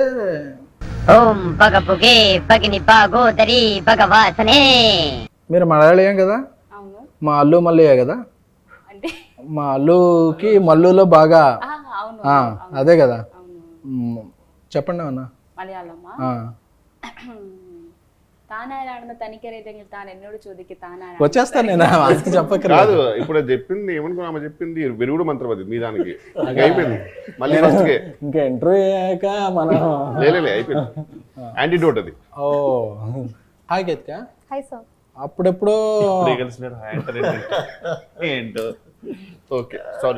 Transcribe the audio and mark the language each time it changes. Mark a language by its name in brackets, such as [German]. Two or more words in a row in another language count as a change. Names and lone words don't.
[Telugu] ఓం పగపుగే పగిని పాగోదరి భగవాసనే. మీరు మలయాళీయం కదా? అవును. మా అల్లు మల్లయ్య కదా? అంటే మా అల్లుకి మల్లులో బాగా. అవును, అదే కదా. అవును. చెప్పండి అన్న. [Malayalam] മലയാളമാ? താനാരാണെന്ന് തനിക്കറിയില്ലെങ്കിൽ താൻ എന്നോട് ചോദിക്ക്. താനാരാണ്? [Telugu] వచ్చేస్తాను నేను, అది చెప్పకరా. కాదు, ఇప్పుడు అది చెప్పింది ఏమనుకున్నా, ఆమె చెప్పింది విరుగుడు మంత్రం అది మీ దానికి. అయిపోయింది మళ్ళీ ఫస్ట్కే. ఇంకా ఇంటర్వ్యూ అయ్యాక మనం లే అయిపోయింది. యాంటీడోట్ అది. ఓ హాయ్ కేత్క. హాయ్ సార్. అప్పుడెప్పుడు ఏంటో. ఓకే, సారీ.